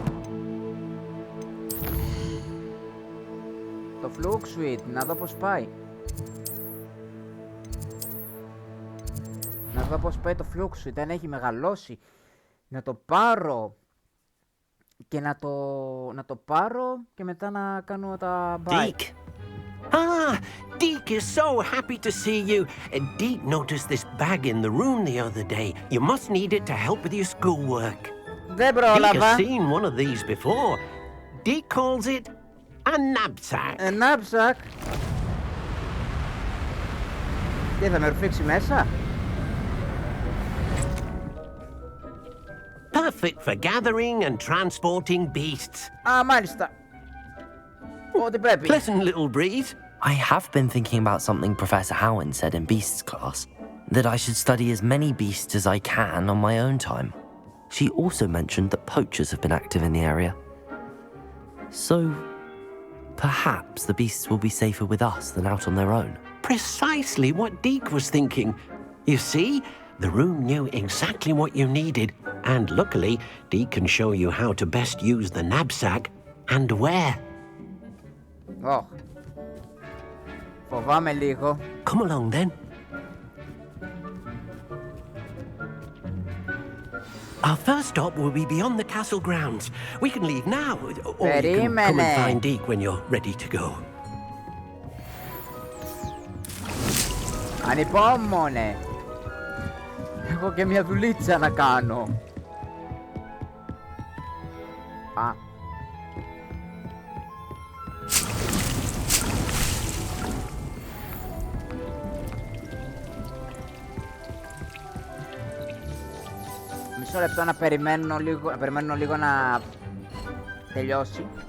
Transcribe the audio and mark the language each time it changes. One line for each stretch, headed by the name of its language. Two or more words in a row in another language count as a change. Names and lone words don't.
Greek: Το Fluxuit, να δω πώς πάει. Να δω πώς πάει το Fluxuit, αν έχει μεγαλώσει. Να το πάρω και να το πάρω και μετά να κάνω τα buy.
English: Deke. Ah, Deke is so happy to see you. Deke noticed this bag in the room the other day. You must need it to help with your schoolwork.
Greek: Δεν πρόλαβα.
English: Deke has seen one of these before. Deke calls it a knapsack. A knapsack?
Greek: Τι θα με ρουφήξει μέσα?
English: Perfect for gathering and transporting beasts.
Greek: Μάλιστα. Ό,τι πρέπει.
English: Pleasant little breeze. I have been thinking about something Professor Howen said in Beasts class, that I should study as many beasts as I can on my own time. She also mentioned that poachers have been active in the area. So, perhaps the beasts will be safer with us than out on their own. Precisely what Deke was thinking. You see, the room knew exactly what you needed, and luckily, Deke can show you how to best use the knapsack and where.
Greek: Oh. Φοβάμαι λίγο.
English: Come along then. Our first stop will be beyond the castle grounds. We can leave now, or you can come and find Deke when you're ready to go.
Greek: Ανυπόμονε. Έχω και μια δουλίτσα να κάνω. Μισό λεπτό να περιμένω λίγο να τελειώσει.